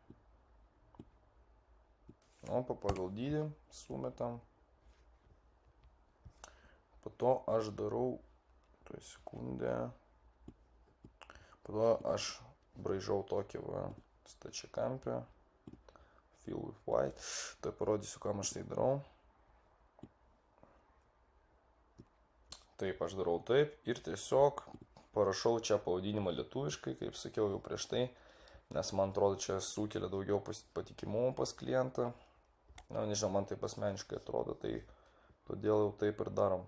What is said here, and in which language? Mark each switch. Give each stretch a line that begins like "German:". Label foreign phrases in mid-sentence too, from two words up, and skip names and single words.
Lithuanian: Opa, pagal dydį sumetam. Po to aš darau, sekundę. Po to aš braižau tokį stačiakampį.
English: Fill with white.
Lithuanian: Tai parodysiu, kam aš tai darau. Taip, aš darau taip. Ir tiesiog parašau čia pavadinimą lietuviškai, kaip sakiau jau prieš tai. Nes man atrodo, čia sukelia daugiau patikimumo pas klientą. Na, nežinau, man taip asmeniškai atrodo, tai todėl jau taip ir darom.